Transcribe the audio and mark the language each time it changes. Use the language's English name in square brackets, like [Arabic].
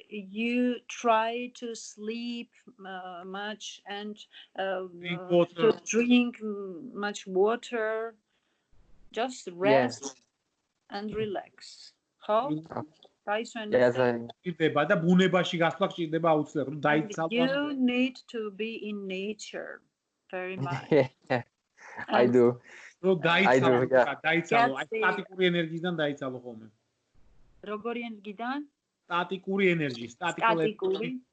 [English] You try to sleep much and to drink much water. Just rest and relax. How? [Georgian] და ბუნებაში გასვლა გჭირდება აუცილებლად, რომ დაიცალო. [English] You need to be in nature very much. I do. [Georgian] რომ დაიცალო, აი სტატიკური ენერგიიდან დაიცალო ხოლმე. როგორი ენერგიიდან? სტატიკური ენერგი, სტატიკური.